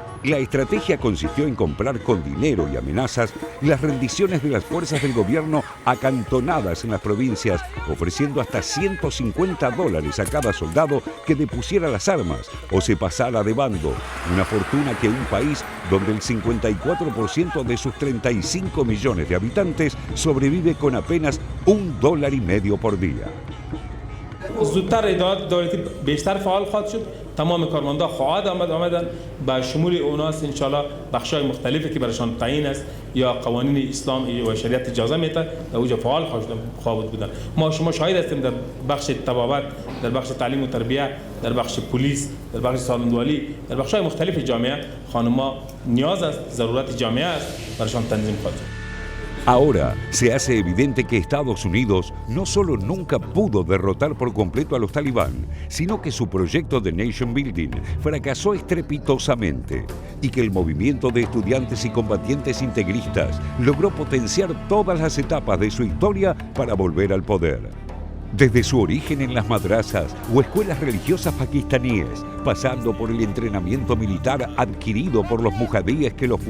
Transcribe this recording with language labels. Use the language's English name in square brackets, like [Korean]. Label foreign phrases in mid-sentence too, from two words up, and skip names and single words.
[Spanish] La estrategia consistió en comprar con dinero y amenazas las rendiciones de las fuerzas del gobierno acantonadas en las provincias, ofreciendo hasta $150 a cada soldado que depusiera las armas o se pasara de bando, una fortuna que un país donde el 54% de sus 35 millones de habitantes sobrevive con apenas $1.50 por día. [Persian] زودتر ادارات دولتی بیشتر فعال خواهد شد. تمام کارمندان خواهد آمدن با شمول اوناست [Arabic] ان شاء الله [Persian] بخشای مختلفی که برشان تعیین است یا قوانین اسلام و شریعت اجازه میده در اوجا فعال خواهد بودن. ما شما شاهد هستیم در بخش طبابت، در بخش تعلیم و تربیت، در بخش پلیس، در بخش سالمندوالی، در بخشای مختلف جامعه خانم‌ها نیاز است، ضرورت جامعه است برشان تنظیم خواهد شد. [Spanish] Ahora se hace evidente que Estados Unidos no solo nunca pudo derrotar por completo a los talibán, sino que su proyecto de [English] nation building [Spanish] fracasó estrepitosamente y que el movimiento de estudiantes y combatientes integristas logró potenciar todas las etapas de su historia para volver al poder. Desde su origen en las madrasas o escuelas religiosas pakistaníes, pasando por el entrenamiento militar adquirido por los mujahidíes que lo